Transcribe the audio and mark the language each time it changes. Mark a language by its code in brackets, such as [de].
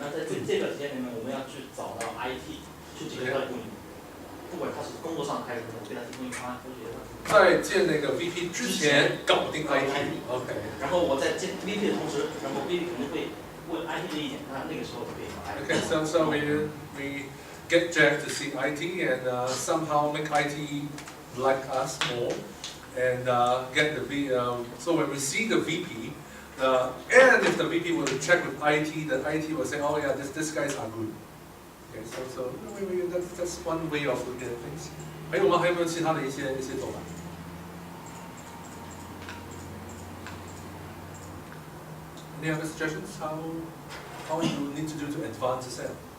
[zh] 那在这段时间里面，我们要去找到 IT 去解决他的顾虑，不管他是工作上还是对他提供方案，都解决他。在见那个 VP 之前搞定 IT。 OK。然后我在见 VP 的同时，然后 VP 肯定会问 IT 的意见，那个时候可以找 IT。 [en] Okay, so we get Jack to see IT and somehow make IT like us more, and get the so when we see the VP, and if the VP will check with IT, the IT will say, oh yeah, these guys are good. Okay, so that's one way of looking at things. [zh] 还有没有其他的一些做法？ [en] Any other suggestions how you need to do to advance the sale?